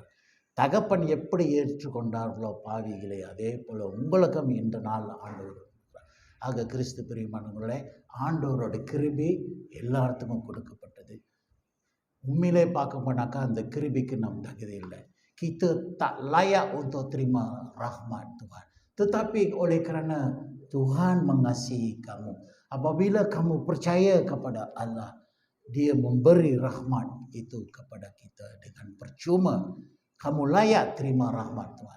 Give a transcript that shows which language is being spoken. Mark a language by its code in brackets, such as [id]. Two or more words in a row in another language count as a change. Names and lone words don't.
[ta] தகப்பன் எப்படி ஏற்றுக்கொண்டார்களோ பாவிகளை, அதே போல் உங்களுக்கும் இன்று நாள் ஆண்டவர். ஆக கிறிஸ்து பிரியமானவர்களே, ஆண்டவரோட கிருபை எல்லாத்துக்கும் கொடுக்கப்பட்டது. உண்மையிலே பார்க்க போனாக்கா அந்த கிருபிக்கு நம் தகுதி இல்லை. [ms] Kita tak layak untuk terima rahmat Tuhan. Tetapi oleh kerana Tuhan mengasihi kamu, apabila kamu percaya kepada Allah, Dia memberi rahmat itu kepada kita dengan percuma. Kamu layak terima rahmat Tuhan.